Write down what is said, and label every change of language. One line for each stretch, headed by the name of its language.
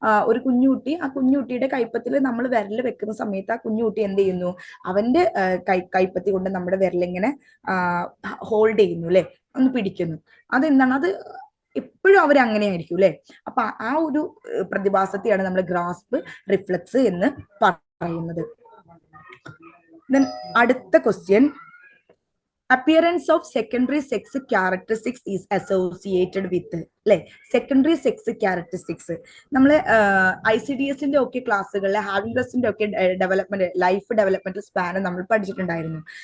Malayalam: ഒരു കുഞ്ഞുകുട്ടി, ആ കുഞ്ഞുകുട്ടിയുടെ കൈപ്പത്തിൽ നമ്മൾ വിരൽ വെക്കുന്ന സമയത്ത് ആ കുഞ്ഞുകുട്ടി എന്ത് ചെയ്യുന്നു? അവന്റെ കൈപ്പത്തി കൊണ്ട് നമ്മുടെ വിരലിങ്ങനെ ഹോൾഡ് ചെയ്യുന്നു അല്ലെ? ഒന്ന് പിടിക്കുന്നു. അതെന്താണ്? അത് എപ്പോഴും അവർ അങ്ങനെ ആയിരിക്കും അല്ലെ? അപ്പൊ ആ ഒരു പ്രതിഭാസത്തെയാണ് നമ്മൾ ഗ്രാസ്പ് റിഫ്ലെക്സ് എന്ന് പറയുന്നത്. അടുത്ത question,
English: appearance of secondary sex characteristics is associated with
Malayalam: അല്ലെ? സെക്കൻഡറി സെക്സ് ക്യാരക്ടറിസ്റ്റിക്സ് നമ്മൾ ICDS ഒക്കെ ക്ലാസ്സുകളിൽ ഹാവിംഗ് പ്ലസിന്റെ ഒക്കെ ലൈഫ് ഡെവലപ്മെന്റ് സ്പാൻ നമ്മൾ പഠിച്ചിട്ടുണ്ടായിരുന്നു.